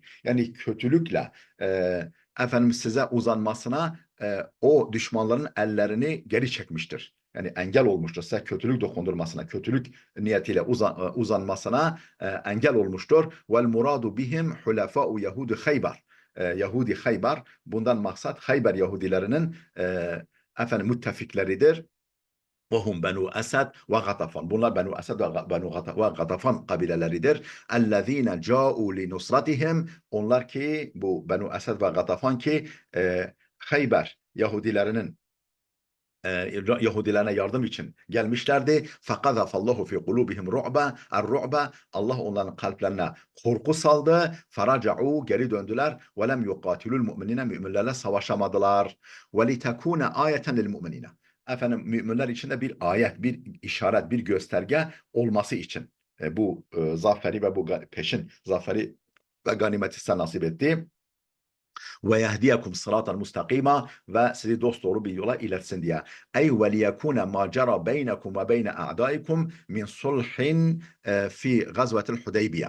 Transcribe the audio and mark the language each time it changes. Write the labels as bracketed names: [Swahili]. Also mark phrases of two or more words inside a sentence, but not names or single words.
[Turkish] Yani kötülükle size uzanmasına o düşmanların ellerini geri çekmiştir. Yani engel olmuştur. Size kötülük dokundurmasına, kötülük niyetiyle uzanmasına engel olmuştur. [Arabic] والمراد بهم حلفاء يهود خيبر. [Turkish] Yahudi Hayber, bundan maksat Hayber Yahudilerinin müttefikleridir. [Arabic] وَهُمْ بَنُوا أَسَدْ وَغَطَفَانَ. [Turkish] Bunlar Benu Esed ve Gatafan kabileleridir. [Arabic] اَلَّذ۪ينَ جَاءُوا لِنُصْرَتِهِمْ. [Turkish] Onlar ki, bu Benu Esed ve Gatafan ki Hayber Yahudilerine yardım için gelmişlerdi. [Arabic] فَقَذَفَ اللّٰهُ فِي قُلُوبِهِمْ رُعْبًا. [Turkish] Allah onların kalplerine korku saldı. فَرَجَعُوا. Geri döndüler. [Arabic] وَلَمْ يُقَاتِلُوا الْمُؤْمِنِينَ. [Turkish] Müminlerle savaşamadılar. [Arabic] وَلِتَكُونَ آيَةً لِلْمُؤْمِنِينَ. [Turkish] efendim müminler için de bir ayet, bir işaret, bir gösterge olması için bu zaferi ve bu peşin zaferi ve ganimeti size nasip etti. [Arabic] ويهديكم صراطا مستقيما [Turkish] ve sizi dosdoğru bir yola iletsin diye. [Arabic] Ey وليكون ما جرى بينكم وبين أعدائكم من صلح في غزوة الحديبية.